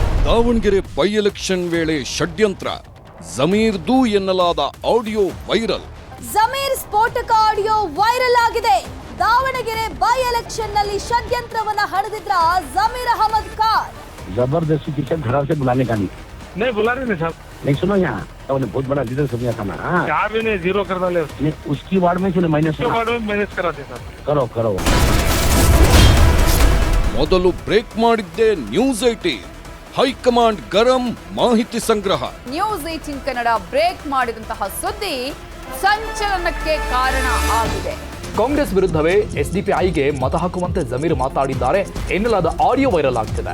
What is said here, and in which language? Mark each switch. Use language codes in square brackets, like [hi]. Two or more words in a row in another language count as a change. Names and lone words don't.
[kn] ದಾವಣಗೆರೆ [en] by election [kn] ವೇಳೆ ಷಡ್ಯಂತ್ರ, ಜಮೀರ್ದು ಎನ್ನಲಾದ [en] audio viral. [kn] ಜಮೀರ್ ಸ್ಫೋಟಕ [en] audio viral [kn] ಆಗಿದೆ. ದಾವಣಗೆರೆ [en] by election [kn] ನಲ್ಲಿ ಷಡ್ಯಂತ್ರವನ್ನ ಹಣದಿದ್ರ ಜಮೀರ್ ಅಹಮದ್ ಖಾನ್. [hi] जबरदस्ती टीचर घर से बुलाने का नहीं बुला रहे नहीं साहब। नहीं सुनो यहाँ तो बहुत बड़ा लीडर समझा था ना। यहाँ भी नहीं, जीरो कर डाले उसकी वार्ड में चलो माइनस मैनेज करा दे साहब। करो करो [kn] ಮೊದಲು ಬ್ರೇಕ್ ಮಾಡಿದ್ದೆ ನ್ಯೂಸ್ 18. ಹೈಕಮಾಂಡ್ ಗರಂ, ಮಾಹಿತಿ ಸಂಗ್ರಹ. ನ್ಯೂಸ್ 18 ಕನ್ನಡ ಬ್ರೇಕ್ ಮಾಡಿದಂತಹ ಸುದ್ದಿ ಸಂಚಲನಕ್ಕೆ ಕಾರಣ ಆಗಿದೆ. ಕಾಂಗ್ರೆಸ್ ವಿರುದ್ಧವೇ ಎಸ್ಡಿಪಿಐಗೆ ಮತ ಹಾಕುವಂತೆ ಜಮೀರ್ ಮಾತಾಡಿದ್ದಾರೆ ಎನ್ನಲಾದ [en] audio viral [kn] ಆಗ್ತಿದೆ.